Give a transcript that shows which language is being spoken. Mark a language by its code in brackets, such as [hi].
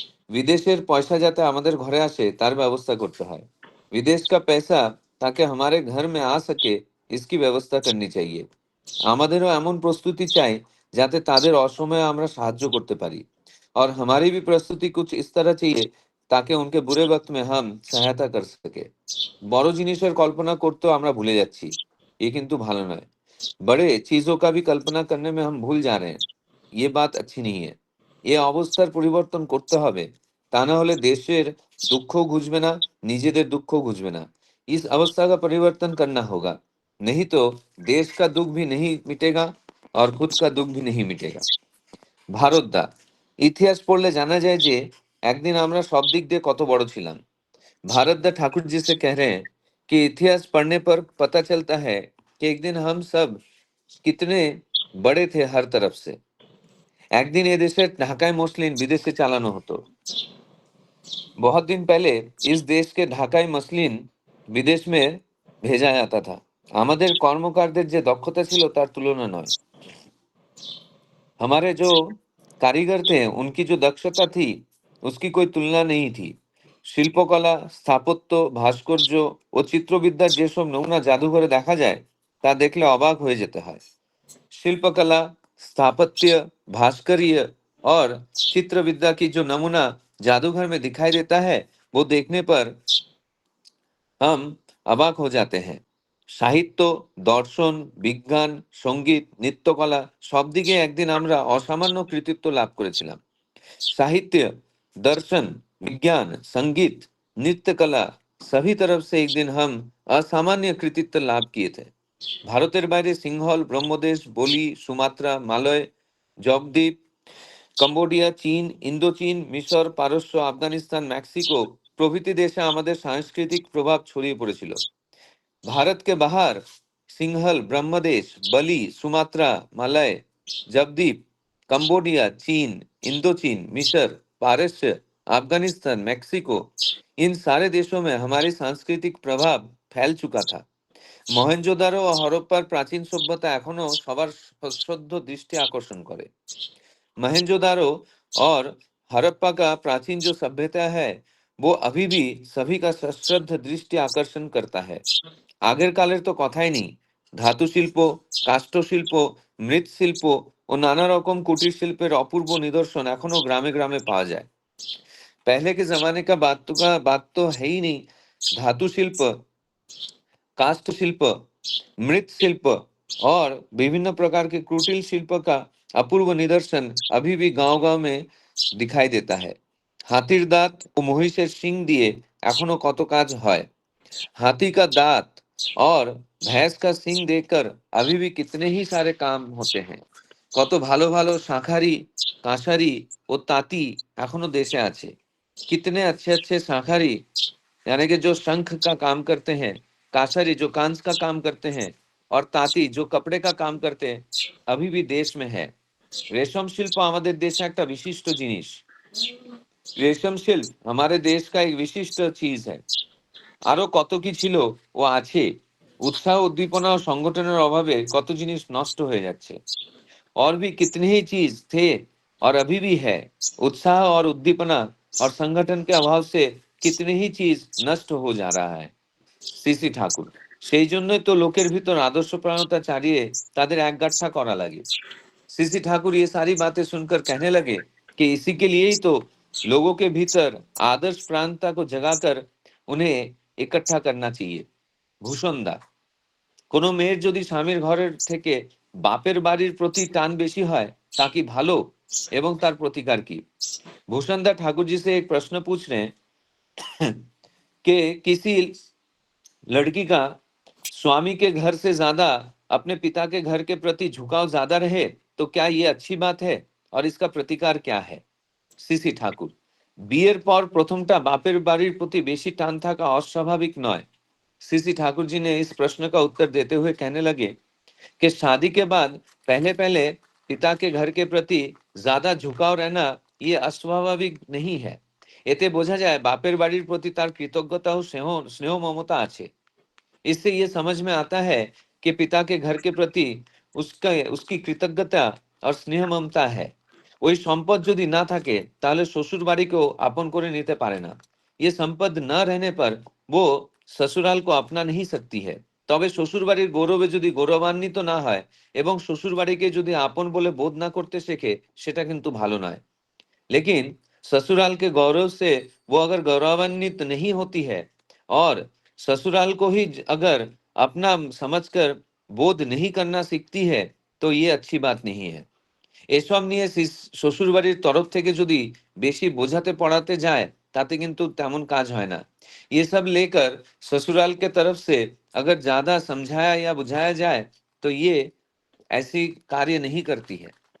[bn] বিদেশের পয়সা যাতে আমাদের ঘরে আসে তার ব্যবস্থা করতে হয়। [hi] विदेश का पैसा ताकि हमारे घर में आ सके, इसकी व्यवस्था करनी चाहिए। [bn] আমাদেরও এমন প্রস্তুতি চাই যাতে তাদের অসময়ে আমরা সাহায্য করতে পারি। [hi] और हमारी भी प्रस्तुति कुछ इस तरह चाहिए ताकि उनके बुरे वक्त में हम सहायता कर सके। [bn] বড় জিনিসের কল্পনা করতেও আমরা ভুলে যাচ্ছি, ये কিন্তু ভালো নয়। [hi] बड़े चीजों का भी कल्पना करने में हम भूल जा रहे हैं, ये बात अच्छी नहीं है। [bn] এ অবস্থার পরিবর্তন করতে হবে, তা না হলে দেশের দুঃখ ঘুচবে না, নিজেদের দুঃখ ঘুচবে না। [hi] इस अवस्था का परिवर्तन करना होगा, नहीं तो देश का दुख भी नहीं मिटेगा और खुद का दुख भी नहीं मिटेगा। [bn] ভারত দা, ইতিহাস পড়লে জানা যায় যে একদিন আমরা সব দিক দিয়ে কত বড় ছিলাম। [hi] भारत दा ठाकुर जी से कह रहे हैं कि इतिहास पढ़ने पर पता चलता है कि एक दिन हम सब कितने बड़े थे हर तरफ से। [bn] একদিন এ দেশের ঢাকায় মসলিন বিদেশে চালানো হতো। [hi] बहुत दिन पहले इस देश के [bn] ঢাকায় মসলিন [hi] विदेश में भेजा जाता था। [bn] আমাদের কর্মকারদের যে দক্ষতা ছিল তার তুলনা নয়। [hi] हमारे जो कारीगर थे उनकी जो दक्षता थी उसकी कोई तुलना नहीं थी। [bn] শিল্পকলা, স্থাপত্য, ভাস্কর্য ও চিত্রবিদ্যার যেসব নমুনা জাদুঘরে দেখা যায় তা দেখলে অবাক হয়ে যেতে হয়। [hi] शिल्पकला, स्थापत्य, भास्कर्य और चित्र विद्या की जो नमूना जादूगर में दिखाई देता है, वो देखने पर हम অবাক हो जाते हैं। [bn] সাহিত্য, দর্শন, বিজ্ঞান, সঙ্গীত, নৃত্যকলা সব দিকে একদিন আমরা অসামান্য কৃতিত্ব লাভ করেছিলাম। [hi] साहित्य, दर्शन, विज्ञान, संगीत, नृत्य कला सभी तरफ से एक दिन हम असामान्य कृतित्व लाभ किए थे। [bn] ভারতের বাইরে সিংহল, ব্রহ্মদেশ, বলি, সুমাত্রা, মালয়, জবদ্বীপ, কম্বোডিয়া, চীন, ইন্দোচীন, মিশর, পারস্য, আফগানিস্তান, মেক্সিকো প্রভৃতি দেশে আমাদের সাংস্কৃতিক প্রভাব ছড়িয়ে পড়েছিল। [hi] भारत के बाहर सिंहल, ब्रह्मदेश, बली, सुमात्रा, मलय, जबदीप, कंबोडिया, चीन, इंडोचीन, मिस्र, पारस्य, अफगानिस्तान, मैक्सिको, इन सारे देशों में हमारी सांस्कृतिक प्रभाव फैल चुका था। [bn] মহেঞ্জোদারো ও হরপ্পার প্রাচীন সভ্যতা এখনো সবার সশ্রদ্ধ দৃষ্টি আকর্ষণ করে। [hi] मोहनजोदारो और हड़प्पा का प्राचीन जो सभ्यता है वो अभी भी सभी का सश्रद्ध दृष्टि आकर्षण करता है। [bn] আগের কালের তো কথাই নেই। ধাতু শিল্প, কাষ্ঠ শিল্প, মৃৎশিল্প ও নানা রকম কুটির শিল্পের অপূর্ব নিদর্শন এখনো গ্রামে গ্রামে [hi] पाया जाए। पहले के जमाने का बात तो है ही नहीं। धातु शिल्प, काष्ठ शिल्प, मृत शिल्प और विभिन्न प्रकार के कुटिल शिल्प का अपूर्व निदर्शन अभी भी गांव-गांव में दिखाई देता है। [bn] हाथीर दांत ও মহিষের শিং দিয়ে এখনো কত কাজ হয়। [hi] हाथी का दांत और भैंस का सींग देकर अभी भी कितने ही सारे काम होते हैं। [bn] কত ভালো ভালো শাঁখারি, কাঁসারি ও তাঁতি এখনো দেশে আছে। [hi] कितने अच्छे अच्छे शांखारी यानी कि जो शंख का काम करते हैं, कासारी जो कांच का काम करते हैं और तांती जो कपड़े का काम करते हैं अभी भी देश में है। [bn] रेशम शिल्प আমাদের দেশে একটা বিশিষ্ট জিনিস। [hi] রেশম শিল্প हमारे देश का एक विशिष्ट चीज है। [bn] আরো কত কি ছিল ও আছে। উৎসাহ উদ্দীপনা ও সংগঠনের অভাবে কত জিনিস নষ্ট হয়ে যাচ্ছে। [hi] और भी कितने ही चीज थे और अभी भी है। उत्साह और उद्दीपना और संगठन के अभाव से कितनी ही चीज नष्ट हो जा रहा है। [bn] সিসি ঠাকুর, সেই জন্যই তো লোকের ভিতর आदर्शप्राणता चाहिए ताদের একগাঁঠা করা লাগে। [hi] सीसी ठाकुर ये सारी बातें सुनकर कहने लगे कि इसी के लिए ही तो लोगों के भीतर आदर्श प्राणता को जगाकर उन्हें इकट्ठा करना चाहिए। [bn] ভূষণদা, কোনো মেয়ের যদি স্বামীর ঘরের থেকে বাপের বাড়ির প্রতি টান বেশি হয় তা কি ভালো এবং তার প্রতিকার কি? [hi] भूषणदा ठाकुर जी से एक प्रश्न पूछ रहे हैं कि किसी लड़की का स्वामी के घर से ज्यादा अपने पिता के घर के प्रति झुकाव ज्यादा रहे तो क्या ये अच्छी बात है और इसका प्रतिकार क्या है? [bn] সিসি ঠাকুর, বিয়ের পর প্রথমটা বাপের বাড়ির প্রতি বেশি টান থাকা অস্বাভাবিক নয়। [hi] सीसी ठाकुर जी ने इस प्रश्न का उत्तर देते हुए कहने लगे कि शादी के बाद पहले पहले पिता के घर के प्रति ज्यादा झुकाव रहना ये अस्वाभाविक नहीं है। [bn] এতে বোঝা যায় বাপের বাড়ির প্রতি তার কৃতজ্ঞতা ও স্নেহ মমতা আছে। [hi] इससे ये समझ में आता है कि पिता के घर के प्रति उसकी कृतज्ञता और स्नेह ममता है। [bn] ওই সম্পদ যদি না থাকে তাহলে শ্বশুর বাড়িকেও আপন করে নিতে পারে না। [hi] ये संपद न रहने पर वो ससुराल को अपना नहीं सकती है। [bn] তবে শ্বশুর বাড়ির গৌরবে যদি গৌরবান্বিত না হয় এবং শ্বশুর বাড়িকে যদি আপন বলে বোধ না করতে শেখে সেটা কিন্তু ভালো নয়। [hi] लेकिन ससुराल के गौरव से वो अगर गौरवान्वित नहीं होती है और ससुराल को ही अगर अपना समझकर बोध नहीं करना सीखती है तो ये अच्छी बात नहीं है। [bn] এসব নিয়ে শ্বশুর বাড়ির তরফ থেকে যদি বেশি বোঝাতে পড়াতে যায় তাতে কিন্তু তেমন কাজ হয় না। [hi] ये सब लेकर ससुराल के तरफ से अगर ज्यादा समझाया या बुझाया जाए तो ये ऐसी कार्य नहीं करती है।